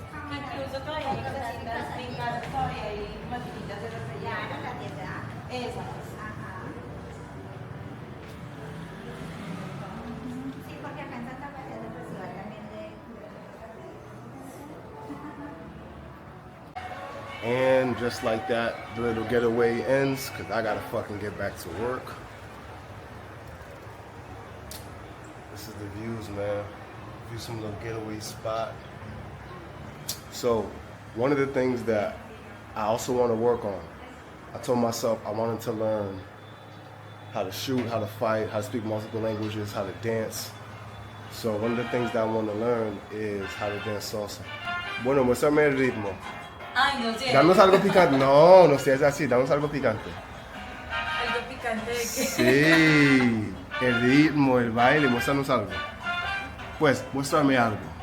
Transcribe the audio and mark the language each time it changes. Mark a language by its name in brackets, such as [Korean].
[Spanish] Incluso todavía hay cositas en casa, todavía hay maquinitas de refrigerador. Esas. Sí, porque acá en Santa María del Festival también de... [English] And just like that, the little getaway ends because I gotta fucking get back to work. This is the views, man. View some little getaway spot. So, one of the things that I also want to work on, I told myself I wanted to learn how to shoot, how to fight, how to speak multiple languages, how to dance. So one of the things that I want to learn is how to dance salsa. [Spanish] Bueno, muéstrame el ritmo. Ay, no sé. Danos algo picante. No, no seas así, danos algo picante. ¿Algo picante de qué? Sí, el ritmo, el baile, muéstranos algo. Pues, muéstrame algo.